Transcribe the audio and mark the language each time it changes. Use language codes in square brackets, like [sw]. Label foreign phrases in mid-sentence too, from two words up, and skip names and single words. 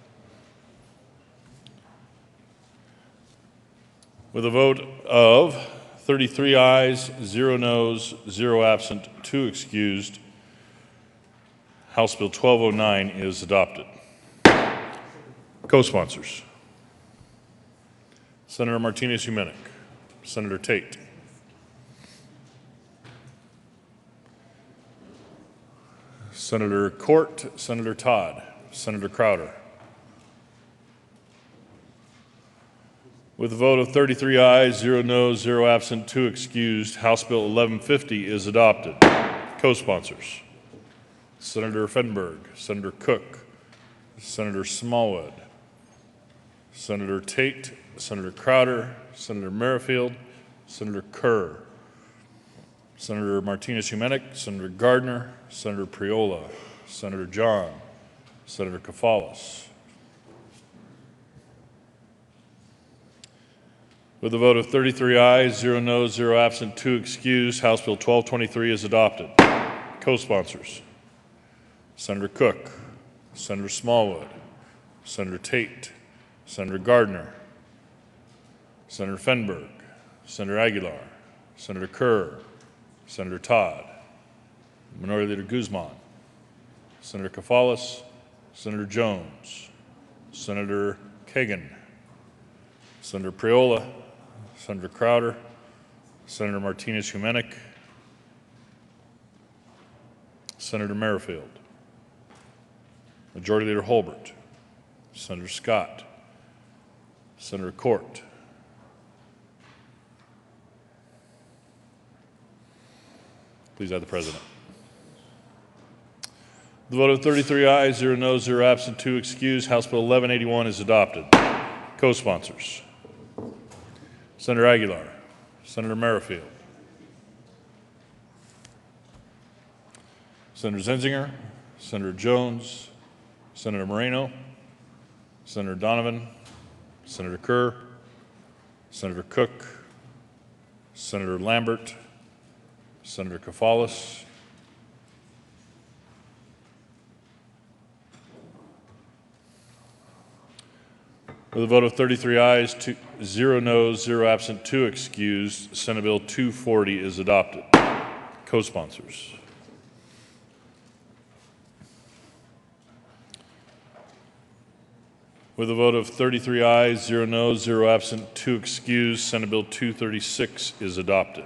[en] With a vote of 33 ayes, 0 noes, 0 absent, 2 excused, House Bill 1209 is adopted. Co-sponsors: Senator Martinez Huminick, Senator Tate, Senator Court, Senator Todd, Senator Crowder. With a vote of 33 ayes, 0 noes, 0 absent, 2 excused, House Bill 1150 is adopted. Co-sponsors: Senator Fenberg, Senator Cook, Senator Smallwood, Senator Tate, Senator Crowder, Senator Merrifield, Senator Kerr, Senator Martinez-Humenick, Senator Gardner, Senator Priola, Senator John, Senator Kafalas. With a vote of 33 ayes, 0 noes, 0 absent, 2 excused, House Bill 1223 is adopted. Co-sponsors: Senator Cook, Senator Smallwood, Senator Tate, Senator Gardner, Senator Fenberg, Senator Aguilar, Senator Kerr, Senator Todd, Minority Leader Guzman, Senator Kafalas, Senator Jones, Senator Kagan, Senator Priola, Senator Crowder, Senator Martinez-Humenick, Senator Merrifield, Majority Leader Holbert, Senator Scott, Senator Court, please add the President. The vote of 33 ayes, 0 noes, 0 absent, 2 excused, House Bill 1181 is adopted. Co-sponsors: Senator Aguilar, Senator Merrifield, Senator Zenzinger, Senator Jones, Senator Moreno, Senator Donovan, Senator Kerr, Senator Cook, Senator Lambert, Senator Kafalas, with a vote of 33 ayes, 0 noes, 0 absent, 2 excused, Senate Bill 240 is adopted. Co-sponsors: with a vote of 33 ayes, 0 noes, 0 absent, 2 excused, Senate Bill 236 is adopted.